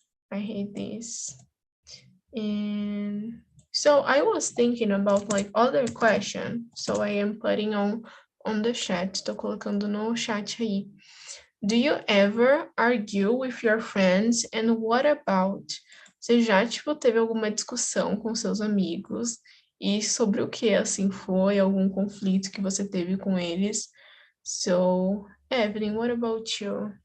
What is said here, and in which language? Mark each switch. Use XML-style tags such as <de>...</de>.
<en>I hate this. And so I was thinking about like other question. So I am putting on the chat.</en> <pt>Tô colocando no chat aí.</pt> <en>Do you ever argue with your friends, and what about?</en> <pt>Você já, tipo, teve alguma discussão com seus amigos? E sobre o que, assim, foi? Algum conflito que você teve com eles?</pt> <en>So, Evelyn, what about you?</en>